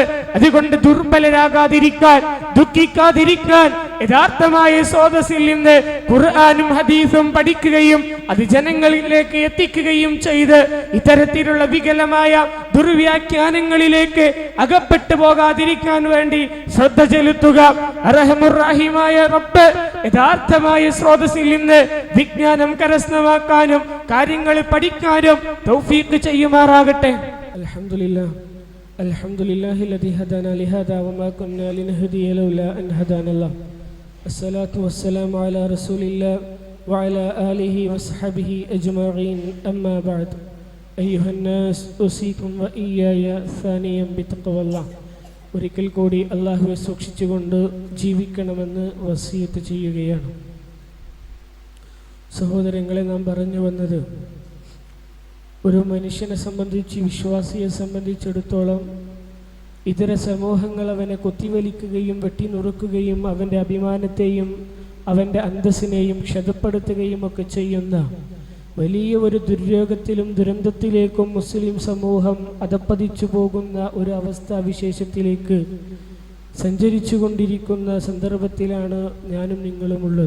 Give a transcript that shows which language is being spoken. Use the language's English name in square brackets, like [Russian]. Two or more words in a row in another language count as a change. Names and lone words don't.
[Malayalam] അതുകൊണ്ട് ദുർബലരാകാതിരിക്കാൻ, ദുഃഖിക്കാതിരിക്കാൻ യഥാർത്ഥമായ സ്രോതസ്സിൽ നിന്ന് ഖുർആനും ഹദീസും പഠിക്കുകയും അത് ജനങ്ങളിലേക്ക് എത്തിക്കുകയും ചെയ്ത് ഇത്തരത്തിലുള്ള വികലമായ ദുർവ്യാഖ്യാനങ്ങളിലേക്ക് അകപ്പെട്ടു പോകാതിരിക്കാൻ വേണ്ടി ശ്രദ്ധ ചെലുത്തുക. അർഹമുർ റഹീമായ റബ്ബ് യഥാർത്ഥമായ സ്രോതസ്സിൽ നിന്ന് വിജ്ഞാനം കരസ്ഥമാക്കാനും കാര്യങ്ങൾ പഠിക്കാനും തൗഫീഖ് ചെയ്യുമാറാകട്ടെ. [Arabic] الحمد لله الحمد لله الذي هدانا لهذا وما كنا لنهتدي لولا أن هدانا الله. الصلاة والسلام على رسول الله وعلى آله وصحبه أجمعين. أما بعد أيها الناس أوصيكم وإياي ثانيا بتقوى الله. [Malayalam] ഒരിക്കൽ കൂടി അല്ലാഹുവെ സൂക്ഷിച്ചുകൊണ്ട് ജീവിക്കണമെന്ന് വസിയത്ത് ചെയ്യുകയാണ്. സഹോദരങ്ങളെ, നാം പറഞ്ഞു വന്നത് ഒരു മനുഷ്യനെ സംബന്ധിച്ച്, വിശ്വാസിയെ സംബന്ധിച്ചിടത്തോളം ഇതര സമൂഹങ്ങൾ അവനെ കൊത്തിവലിക്കുകയും വെട്ടിനുറുക്കുകയും അവൻ്റെ അഭിമാനത്തെയും അവൻ്റെ അന്തസ്സിനെയും ക്ഷതപ്പെടുത്തുകയും ഒക്കെ ചെയ്യുന്ന വലിയ ഒരു ദുര്യോഗത്തിലും ദുരന്തത്തിലേക്കും മുസ്ലിം സമൂഹം അധപ്പതിച്ചു പോകുന്ന ഒരു അവസ്ഥാവിശേഷത്തിലേക്ക് സഞ്ചരിച്ചു കൊണ്ടിരിക്കുന്ന സന്ദർഭത്തിലാണ് ഞാനും നിങ്ങളുമുള്ളത്.